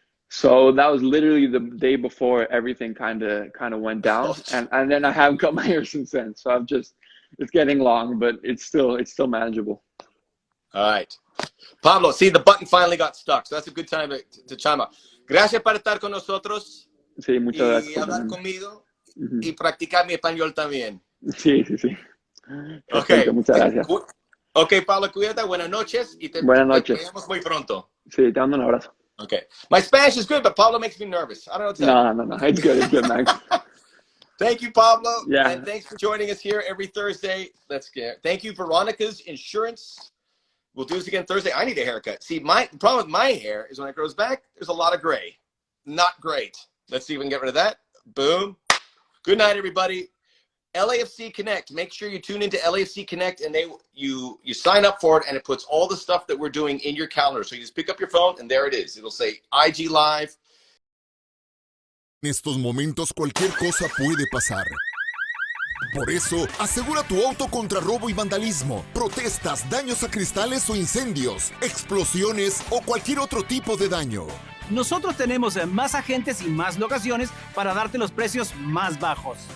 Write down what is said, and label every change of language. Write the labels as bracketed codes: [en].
[en] So that was literally the day before everything kind of went down, and then I haven't cut my hair since then. So it's getting long, but it's still manageable. All right, Pablo. See, the button finally got stuck, so that's a good time to chime up. [es] Gracias por estar con nosotros. Sí, muchas gracias. Y hablar conmigo y practicar mi español también. Sí. Okay. Muchas gracias. Okay, Pablo, cuídate. Buenas noches. Buenas noches. Te vemos muy pronto. Sí, te mando un abrazo. Okay. [en] My Spanish is good, but Pablo makes me nervous. I don't know what to tell you. No. It's good, Max. Thank you, Pablo. Yeah. And thanks for joining us here every Thursday. Thank you, Veronica's Insurance. We'll do this again Thursday. I need a haircut. See, the problem with my hair is when it grows back, there's a lot of gray. Not great. Let's see if we can get rid of that. Boom. Good night, everybody. LAFC Connect. Make sure you tune into LAFC Connect and you sign up for it and it puts all the stuff that we're doing in your calendar. So you just pick up your phone and there it is. It'll say IG Live. [es] En estos momentos cualquier cosa puede pasar. Por eso, asegura tu auto contra robo y vandalismo, protestas, daños a cristales o incendios, explosiones o cualquier otro tipo de daño. Nosotros tenemos más agentes y más locaciones para darte los precios más bajos.